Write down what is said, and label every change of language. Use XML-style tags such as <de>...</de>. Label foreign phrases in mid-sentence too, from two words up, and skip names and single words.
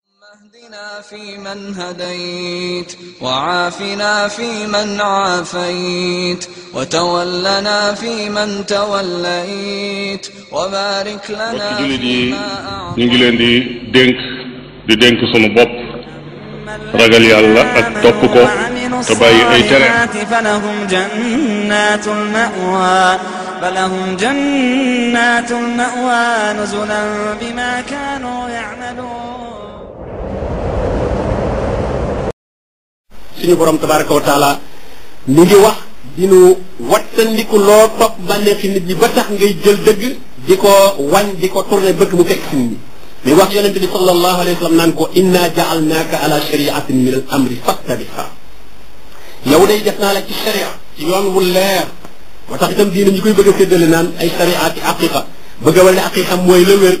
<ar>واهدنا فيمن هديت وعافنا فيمن عافيت وتولنا فيمن توليت وبارك لنا فيما أعطيت.</ar> <wo>ñu ngi leen di dénk sunu bopp ragal yàlla ak topp ko te bàyyi ay tere.</wo> <ar>فلهم جنات المأوى نزلا بما كانوا يعملون.</ar> <wo>suñu borom</wo> <ar>تبارك وتعالى</ar> <wo>mi ngi wax dinu wattandiku loo topp bànneexi nit ñi ba tax ngay jël dëgg di ko wañ di ko tourné bëgg mu fekk si nit ñi mi wax yonente bi</wo> <ar>صلى الله عليه وسلم</ar> <wo>naan ko</wo> <ar>إنا جعلناك على شريعة من الأمر فاتبعها</ar> <wo>yow day def naa la ci sharia ci yoon wu leer moo tax itam diina ñi koy bëgg a séddale naan ay</wo> <ar>شريعة حقيقة</ar> <wo>bëgg a wal ne aqiqa mooy la wér</wo>